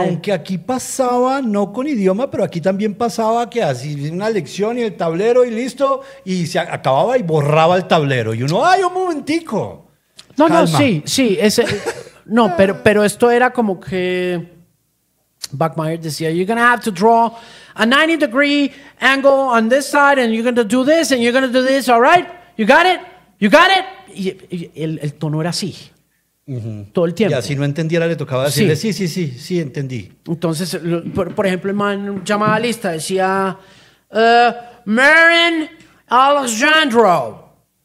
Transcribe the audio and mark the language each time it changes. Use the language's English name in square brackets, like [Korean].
[Spanish] Aunque aquí pasaba, no con idioma, pero aquí también pasaba que así una lección y el tablero y listo, y se acababa y borraba el tablero. Y uno, ¡ay, un momentico! No, calma. No, sí, sí. Ese, no, pero esto era como que... Bachmeier decía, [English] you're going to have to draw a 90 degree angle on this side, and you're going to do this, and you're going to do this, all right? You got it? You got it? [Spanish] Y el tono era así, todo el tiempo. Y así no entendiera, le tocaba decirle, sí, entendí. Entonces, por ejemplo, el man llamaba a lista, decía, Marin Alejandro.